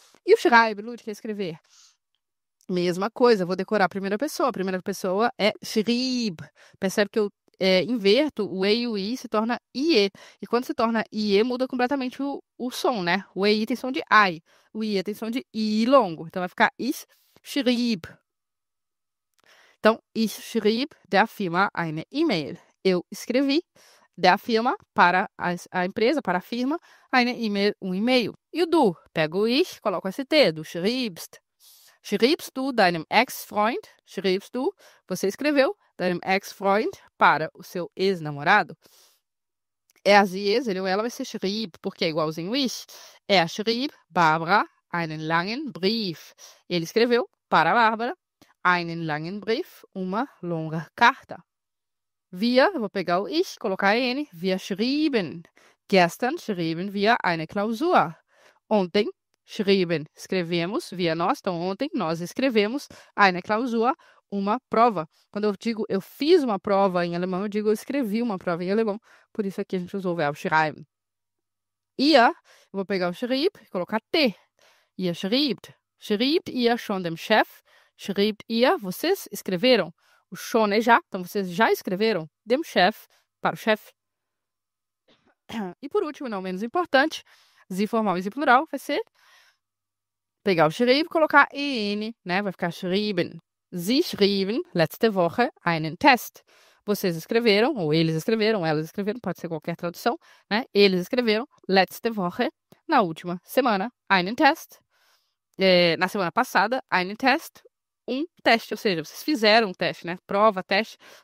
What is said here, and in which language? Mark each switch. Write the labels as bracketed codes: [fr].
[pt] E o schreiben, Lud, que é escrever? Mesma coisa, vou decorar a primeira pessoa. A primeira pessoa é schrieb. Percebe que eu inverto o E e o I, se torna IE. E quando se torna IE, muda completamente o som, né? O EI tem som de I. O IE tem som de I longo. Então vai ficar [de] ich schrieb. Então, ich schrieb der Firma eine E-Mail. [pt] Eu escrevi [de] der Firma [pt] para a empresa, para a firma, [de] eine E-Mail, [pt] um e-mail. E o du? Pego o ich, coloco ST, [de] du schriebst. Schriebst du deinem Ex-Freund? Schriebst du? [pt] Você escreveu [de] deinem Ex-Freund [pt] para o seu ex-namorado? As e es, ele ou ela vai ser schrieb, porque é igualzinho ich. [de] Schrieb Barbara einen langen Brief. [pt] Ele escreveu para a Bárbara [de] einen langen Brief, [pt] uma longa carta. Wir, eu vou pegar o ich, colocar n, [de] wir schrieben. Gestern schrieben wir eine Klausur. [pt] Ontem schrieben, escrevemos, via nós, então ontem nós escrevemos [de] eine Klausur, [pt] uma prova. Quando eu digo eu fiz uma prova em alemão, eu digo eu escrevi uma prova em alemão. Por isso aqui a gente usou o verbo schreiben. Ihr, eu vou pegar o schrieb e colocar t. [de] Ihr schreibt. Schreibt ihr schon dem Chef? Schreibt ihr, [pt] vocês escreveram? O schon é já, então vocês já escreveram [de] dem Chef, [pt] para o chefe. E por último, não menos importante, Sie formal e Sie plural vai ser pegar o schrieb e colocar en, né? Vai ficar schrieben. [de] Sie schrieben letzte Woche einen Test. [pt] Vocês escreveram, ou eles escreveram, elas escreveram, pode ser qualquer tradução, né? Eles escreveram [de] letzte Woche, [pt] na última semana, einen Test. Na semana passada, [de] einen Test, [pt] um teste, ou seja, vocês fizeram um teste, né? Prova, teste.